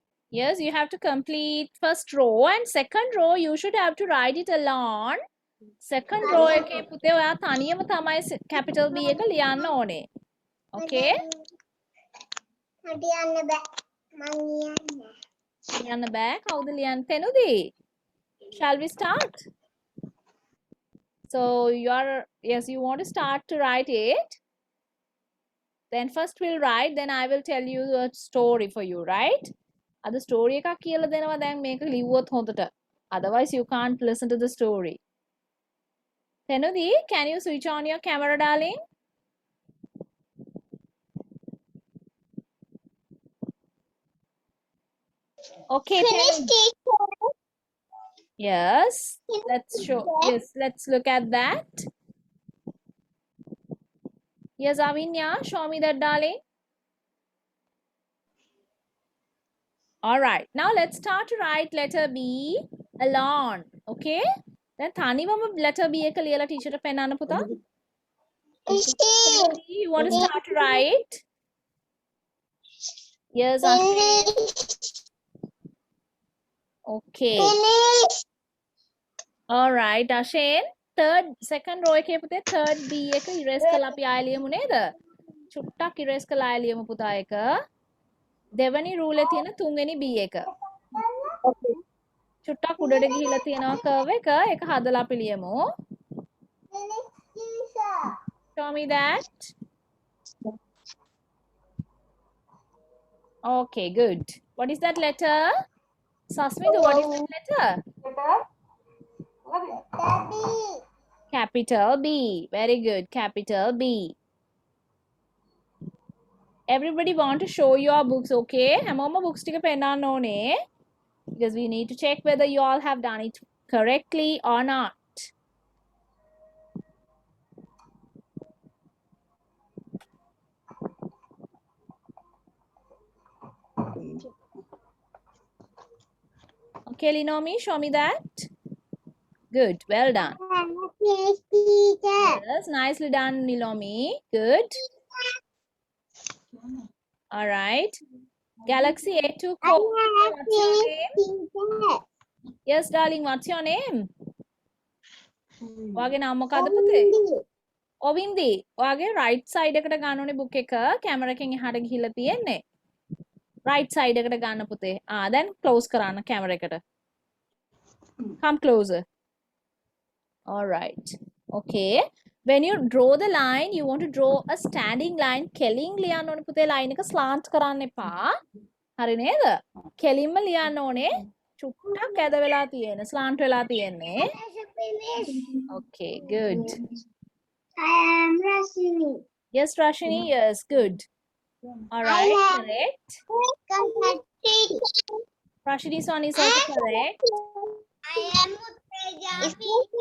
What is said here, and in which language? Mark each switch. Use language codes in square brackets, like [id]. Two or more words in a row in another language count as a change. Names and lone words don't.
[en] Yes, you have to complete first row and second row you should have to write it alone. Second row [si] එකේ පුතේ ඔයා තනියම තමයි [en] capital B [si] එක ලියන්න ඕනේ. [en] Okay? [si] ලියන්න බෑ. මං ලියන්න. ලියන්න බෑ. කවුද ලියන්න? තෙනුදී. [en] Shall we start? So yes, you want to start to write it. Then first we'll write, then I will tell you a story for you, right? [si] අද story එකක් කියලා දෙනවා දැන් මේක ලිව්වොත් හොඳට. [en] Otherwise you can't listen to the story. Tenudi, can you switch on your camera, darling? Okay, Finish, Tenudi. teacher. Yes, let's look at that. Yes, Avinya, show me that, darling. All right, now let's start to write letter B alone. Okay? Then [si] තනිවම [en] letter B [si] එක ලියලා teacher ට පෙන්නන්න පුතා. [en] Tenudi, you want to start to write? Yes, Ashin. Okay. Finish. All right, [si] Ashin. [en] Second row [si] එකේ පුතේ [en] third B [si] එක erase කරලා අපි ආයෙ ලියමු නේද? චුට්ටක් erase කරලා ආයෙ ලියමු පුතා එක. දෙවනි rule එකේ තියෙන තුන්වෙනි B එක. චුට්ටක් උඩට ගිහිලා තියෙනවා curve එක. ඒක හදලා අපි ලියමු. [en] Finish, teacher. Show me that. Okay, good. What is that letter? Sasmita, what is that letter? Daddy. Capital B. Very good. Capital B. Everybody want to show your books, okay? [si] හැමෝම books ටික පෙන්නන්න ඕනේ. [en] Because we need to check whether you all have done it correctly or not. Okay, Linomi, show me that. Good. Well done. Finish, teacher. Yes, nicely done, Nilomi. Good. All right. Galaxy A2 code. What's your name? Teacher. Yes, darling. What's your name? [si] ඔයාගේ නම මොකද්ද පුතේ? ඔවින්දි. ඔයාගේ [en] right side [si] එකට ගන්න ඕනේ book එක. camera එකෙන් එහාට ගිහිල්ලා තියෙන්නේ. [en] Right side [si] එකට ගන්න පුතේ. [en] Then close [si] කරන්න camera එකට. [en] Come closer. All right. Okay. When you draw the line, you want to draw a standing line. [si] කෙලින් ලියන්න ඕනේ පුතේ line එක slant කරන්න එපා. හරි නේද? කෙලින්ම ලියන්න ඕනේ. චුට්ටක් ඇද වෙලා තියෙන. slant වෙලා තියෙන්නේ. [en] Finish. Okay, good. I am Rashini. Yes, Rashini. Yes, good. All right, correct. Rashini's one is also correct. I am Utteja.